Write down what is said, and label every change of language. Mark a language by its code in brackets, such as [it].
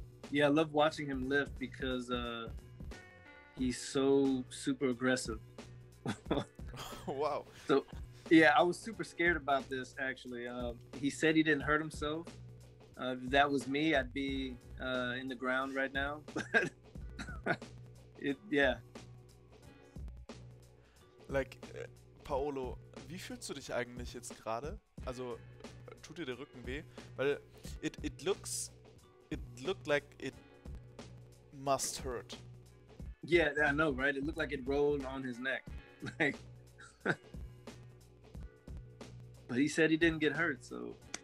[en] Yeah, I love watching him lift because he's so super aggressive. Wow. So, yeah, I was super scared about this actually. He said he didn't hurt himself. If that was me, I'd be in the ground right now. But yeah. [de] Like, Paolo, wie fühlst du dich eigentlich jetzt gerade? Also, tut dir der Rücken weh? [en] Weil it looked like it must hurt. Yeah, I know, right? It looked like it rolled on his neck. Like, but he said he didn't get hurt, so.